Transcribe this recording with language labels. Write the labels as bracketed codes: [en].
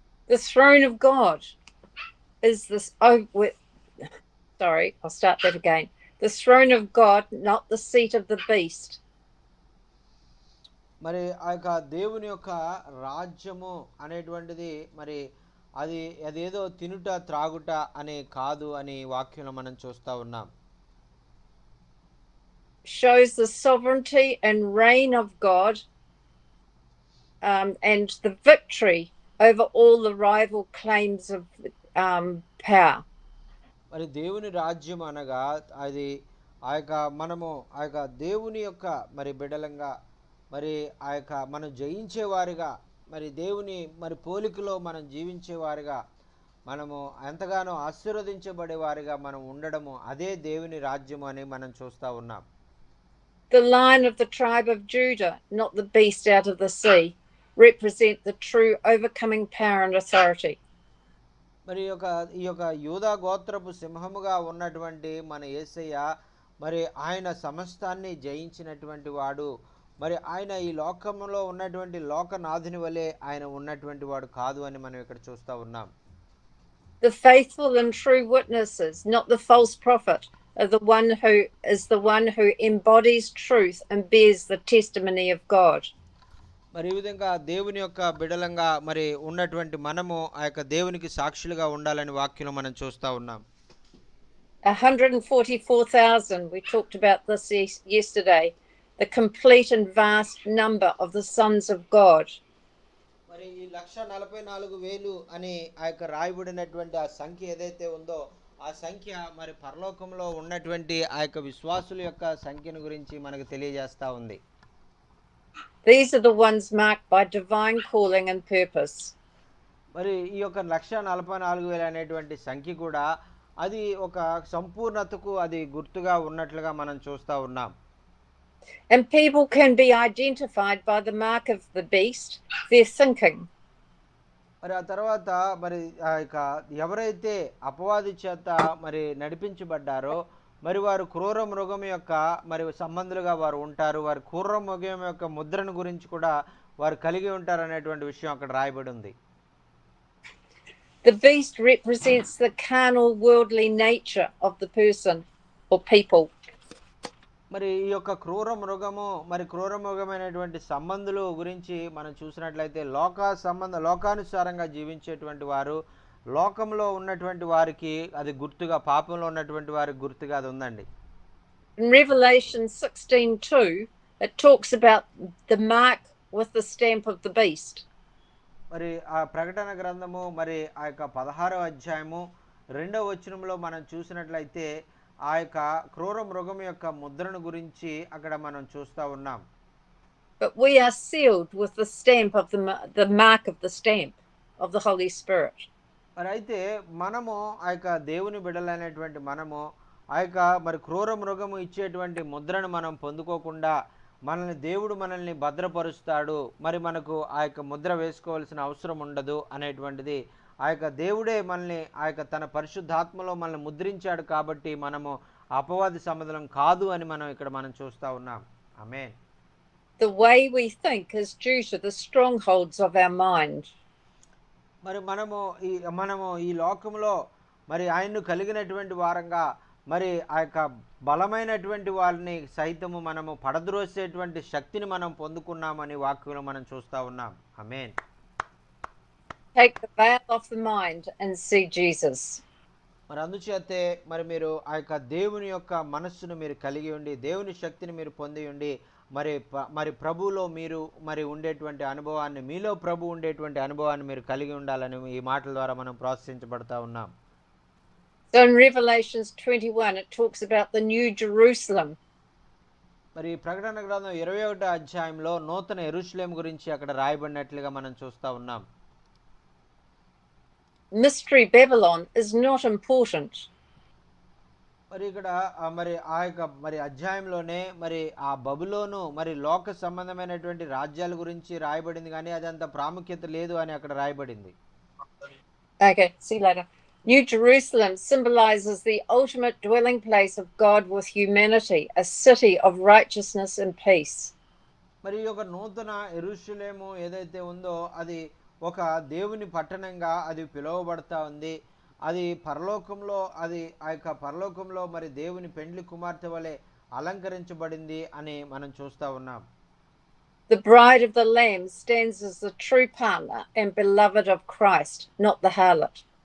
[en] The throne of God is this. Sorry, I'll start that again. The throne of God, not the seat of the beast. [te] మరి ఆ యొక్క దేవుని యొక్క రాజ్యము అనేటువంటిది మరి అదేదో తినుట త్రాగుట అనే కాదు అని వాక్యంలో మనం చూస్తూ ఉన్నాం. [en] Shows the sovereignty and reign of God, and the victory over all the rival claims of power. [te] మరి దేవుని రాజ్యం అనగా అది ఆ యొక్క మనము ఆ యొక్క దేవుని యొక్క మరి బిడలంగా మరి ఆ యొక్క మనం జయించేవారిగా మరి దేవుని మరి పోలికలో మనం జీవించేవారిగా మనము ఎంతగానో ఆశీర్వదించబడేవారిగా మనం ఉండడము అదే దేవుని రాజ్యము అని మనం చూస్తూ ఉన్నాం. [en] The lion of the tribe of Judah, not the beast out of the sea, represent the true overcoming power and authority. [te] మరి ఈ యొక్క యూదా గోత్రపు సింహముగా ఉన్నటువంటి మన యేసయ్య మరి ఆయన సమస్తాన్ని జయించినటువంటి వాడు. మరి ఆయన ఈ లోకంలో ఉన్నటువంటి లోకనాథుని వలె ఆయన ఉన్నటువంటి వాడు కాదు అని మనం ఇక్కడ చూస్తూ ఉన్నాం. [en] The faithful and true witnesses, not the false prophet, are the one who embodies truth and bears the testimony of God. [te] మరి ఈ విధంగా దేవుని యొక్క బిడలంగా మరి ఉన్నటువంటి మనము ఆ యొక్క దేవునికి సాక్షులుగా ఉండాలని వాక్యంలో మనం చూస్తూ ఉన్నాం. [en] 144,000, we talked about this yesterday, the complete and vast number of the sons of God. [te] మరి ఈ 144,000 అని ఆ యొక్క రాయబడినటువంటి ఆ సంఖ్య ఏదైతే ఉందో ఆ సంఖ్య మరి పరలోకంలో ఉన్నటువంటి ఆ యొక్క విశ్వాసుల యొక్క సంఖ్యను గురించి మనకు తెలియజేస్తూ ఉంది. [en] These are the ones marked by divine calling and purpose. [te] మరి ఈ యొక్క 144,000 అనేటువంటి సంఖ్య కూడా అది ఒక సంపూర్ణతకు అది గుర్తుగా ఉన్నట్లుగా మనం చూస్తూ ఉన్నాం. [en] And people can be identified by the mark of the beast, their thinking. [te] మరి ఆ తర్వాత మరి ఆ యొక్క ఎవరైతే అపవాది చేత మరి నడిపించబడ్డారో మరి వారు క్రూర మృగం యొక్క మరి సంబంధులుగా వారు ఉంటారు. వారి క్రూర మృగం యొక్క ముద్రను గురించి కూడా వారు కలిగి ఉంటారు అనేటువంటి విషయం అక్కడ రాయబడి ఉంది. [en] The beast represents the carnal, worldly nature of the person or people. [te] మరి ఈ యొక్క క్రూర మృగమైనటువంటి సంబంధులు గురించి మనం చూసినట్లయితే లోకానుసారంగా జీవించేటువంటి వారు, లోకంలో ఉన్నటువంటి వారికి అది గుర్తుగా, పాపంలో ఉన్నటువంటి వారికి గుర్తుగా అది ఉందండి. [en] In Revelation 16:2, it talks about the mark with the stamp of the beast. [te] మరి ఆ ప్రకటన గ్రంథము మరి ఆ యొక్క 16వ అధ్యాయము 2వ వచనంలో మనం చూసినట్లయితే ఆ యొక్క క్రూర మృగం యొక్క ముద్రను గురించి అక్కడ మనం చూస్తూ ఉన్నాం. [en] But we are sealed with the stamp of the mark of the stamp of the Holy Spirit. [te] మరి అయితే మనము ఆ యొక్క దేవుని బిడ్డలైనటువంటి మనము ఆ యొక్క మరి క్రూర మృగము ఇచ్చేటువంటి ముద్రను మనం పొందుకోకుండా దేవుడు మనల్ని భద్రపరుస్తాడు, మరి మనకు ఆ యొక్క ముద్ర వేసుకోవాల్సిన అవసరం ఉండదు అనేటువంటిది ఆ యొక్క దేవుడే మనల్ని ఆ యొక్క తన పరిశుద్ధాత్మలో మనల్ని ముద్రించాడు కాబట్టి మనము అపవాది సమాధానం కాదు అని మనం చూస్తూ ఉన్నాం. ఆమేన్. [en] The way we think is due to the strongholds of our mind. [te] మరి మనము ఈ లోకంలో మరి ఆయన్ను కలిగినటువంటి వారంగా మరి ఆ యొక్క బలమైనటువంటి వారిని సైతము మనము పడద్రోసేటువంటి శక్తిని మనం పొందుకున్నామని వాక్యంలో మనం చూస్తూ ఉన్నాం. ఆమేన్. [en] Take the veil off the mind and see Jesus. [te] మరి అందుచేతే మరి మీరు ఆ యొక్క దేవుని యొక్క మనస్సును మీరు కలిగి ఉండి, దేవుని శక్తిని మీరు పొంది ఉండి, మరి ప్రభువులో మీరు మరి ఉండేటువంటి అనుభవాన్ని, మీలో ప్రభు ఉండేటువంటి అనుభవాన్ని మీరు కలిగి ఉండాలని ఈ మాటల ద్వారా మనం ప్రోత్సహించబడతా ఉన్నాం. [en] So in Revelations 21, it talks about the New Jerusalem. [te] మరి ప్రకటన గ్రంథం 21వ అధ్యాయంలో నూతన యెరూషలేము గురించి అక్కడ రాయబడినట్లుగా మనం చూస్తూ ఉన్నాం. [en] Mystery Babylon is not important. [te] మరి ఇక్కడ మరి ఆ యొక్క మరి అధ్యాయంలోనే మరి ఆ బబులోను మరి లోక సంబంధమైనటువంటి రాజ్యాల గురించి రాయబడింది, కానీ అది అంత ప్రాముఖ్యత లేదు అని అక్కడ రాయబడింది. [en] Okay, see you later. New Jerusalem symbolizes the ultimate dwelling place of God with humanity, a city of righteousness and peace. [te] మరి ఈ యొక్క నూతన యెరూషలేము ఏదైతే ఉందో అది ఒక దేవుని పట్టణంగా అది పిలువబడతా ఉంది. అది పరలోకంలో ఆ యొక్క పరలోకంలో మరి దేవుని పెండ్లి కుమార్తె వలె అలంకరించబడింది అని మనం చూస్తూ ఉన్నాం. [en] The bride of the Lamb stands as the true partner and beloved of Christ, not the harlot.